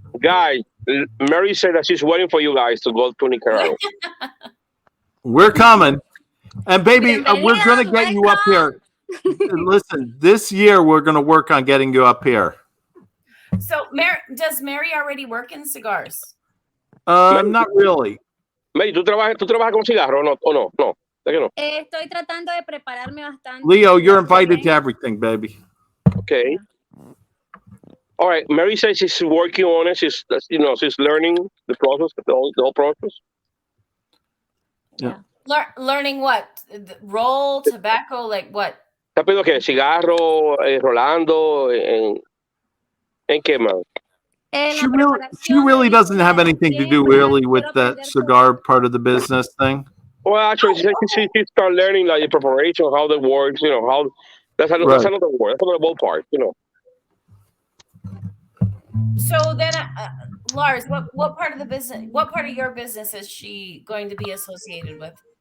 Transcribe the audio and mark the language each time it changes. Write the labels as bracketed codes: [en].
[en] Guys, Mary said that she's waiting for you guys to go to Nicaragua. We're coming. And baby, we're going to [es] Bienvenidos, [en] get you up here. Listen, this year we're going to work on getting you up here. So, does Mary already work in cigars? Not really. [es] Mary, ¿tú trabajas con cigarro o no? No. ¿De que no? Estoy tratando de prepararme bastante. [en] Leo, you're invited to everything, baby. Okay. All right. Mary says she's working on it. She's learning the process, the whole process. Yeah. Learning what? Roll, tobacco, like what? [es] ¿Te ha pedido qué? ¿Cigarro, rolando, en qué más? [en] She really doesn't have anything to do really with that cigar part of the business thing. Well, actually, she start learning like the preparation, how that works. How that's another word. That's another part. So then, Lars, what part of the business? What part of your business is she going to be associated with?